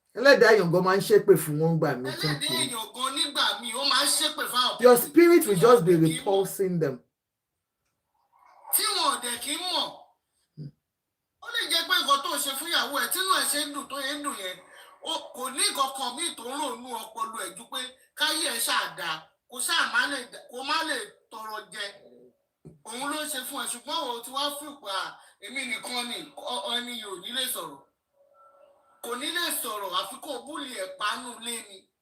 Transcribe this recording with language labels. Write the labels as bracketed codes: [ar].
[yo] Ẹlẹ́dàá èèyàn gan máa ń ṣépè fún wọn gbà mí. Ẹlẹ́dàá èèyàn gan nígbà míì ó máa ń ṣépè fún àwọn. [en] Your spirit will just be repulsing them. [yo] Tí wọn ò dẹ̀ kí ń mọ̀ ó lè jẹ́ pé nǹkan tó ń ṣe fún ìyàwó ẹ̀ tínú ẹ̀ ṣe ń dùn tó yẹ ń dùn yẹn kò ní kankan míì tó ń rònú ọpọlọ ẹ̀ ju pé káyé ẹ̀ ṣáàdá kó má lè tọrọ jẹ òun ló ń ṣe fún ẹ ṣùgbọ́n òun ti wá fún ìpà èmi nìkan ni ẹni yìí ò ní lè sọ̀rọ̀ kò ní lè sọ̀rọ̀ àfi kó búlì ẹ̀ pánú lé ni